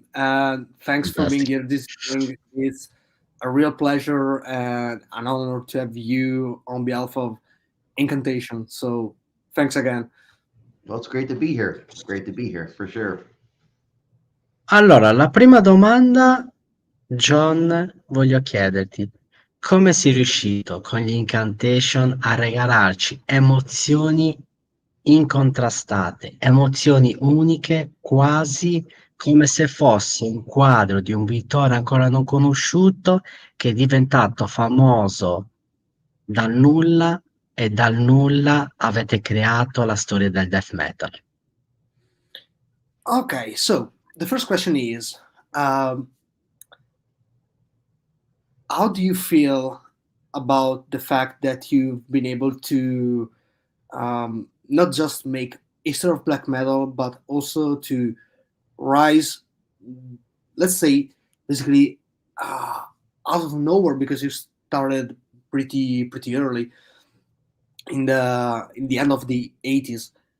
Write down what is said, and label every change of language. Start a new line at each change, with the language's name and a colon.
English: Thanks for being here this evening. It's a real pleasure and an honor to have you on behalf of Incantation. So thanks again. Well, it's great to be here. It's great to be here, for sure.
Italian: Allora, la prima domanda, John, voglio chiederti, come sei riuscito con gli Incantation a regalarci emozioni incontrastate, emozioni uniche, quasi come se fosse un quadro di un pittore ancora non conosciuto che è diventato famoso dal nulla e dal nulla avete creato la storia del death metal?
English: Okay, so the first question is, how do you feel about the fact that you've been able to not just make history of black metal, but also to rise, let's say, basically out of nowhere, because you started pretty early in the end of the 80s.